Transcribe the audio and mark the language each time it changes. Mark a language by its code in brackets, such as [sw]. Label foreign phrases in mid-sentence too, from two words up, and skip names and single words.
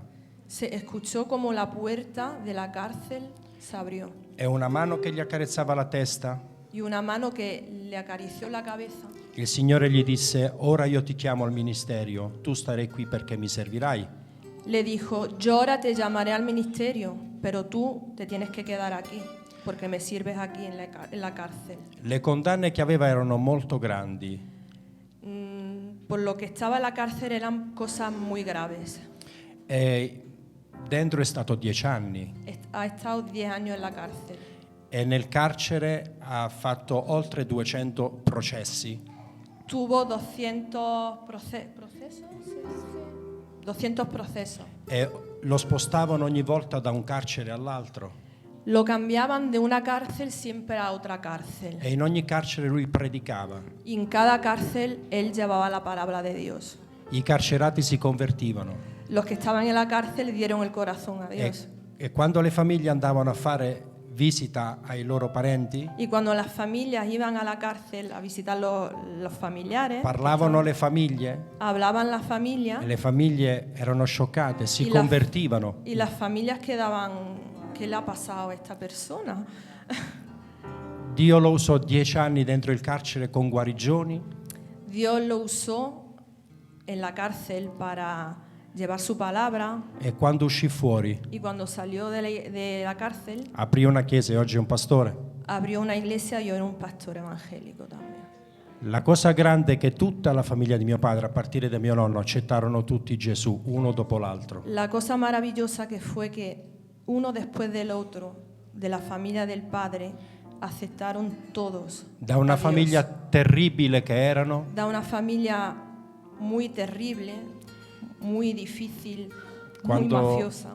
[es] Se escuchó como la puerta de la cárcel se abrió [it] e una mano che gli accarezzava la testa. [es] y una mano que le acarició la cabeza. [it] Il Signore gli disse: ora io ti chiamo al ministerio, tu starai qui perché mi servirai. [es] Le dijo, yo ahora te llamaré al ministerio, pero tú te tienes que quedar aquí, porque me sirves aquí en la cárcel. [it] Le condanne che aveva erano molto grandi [es] Por lo que estaba en la cárcel eran cosas muy graves. [it] e dentro è stato 10 anni [es] Ha estado 10 años en la cárcel. [it] e nel carcere ha fatto oltre 200 processi. [es] Tuvo 200 procesos. 200 procesos. [it] E lo spostavano ogni volta da un carcere all'altro [es] Lo cambiaban de una cárcel siempre a otra cárcel. [it] e in ogni carcere lui predicava. [es] Y en cada cárcel él llevaba la palabra de Dios. [it] I carcerati si convertivano [es] Los que estaban en la cárcel dieron el corazón a Dios. [it] e quando le famiglie andavano a fare visita ai loro parenti, [es] Y cuando las familias iban a la cárcel a visitar los familiares, [it] parlavano le famiglie [es] hablaban las familias [it] e le famiglie erano scioccate, si [es] Y la- [it] convertivano. [es] y las familias quedaban, ¿qué le ha pasado a esta persona? [it] Dio lo usò 10 anni dentro il carcere con guarigioni [es] Dios lo usó en la cárcel para llevar su palabra [it] e quando uscì fuori [es] y cuando salió de la cárcel [it] aprì una chiesa e oggi è un pastore. [es] abrió una iglesia y yo era un pastor evangélico también. [it] La cosa grande è che tutta la famiglia di mio padre, a partire da mio nonno, accettarono tutti Gesù, uno dopo l'altro. [es] La cosa maravillosa que fue que uno después del otro, de la familia del padre, aceptaron todos. [it] Da una [es] a Dios. [it] famiglia terribile che erano, [es] Da una familia muy terrible, muy difícil, muy mafiosa.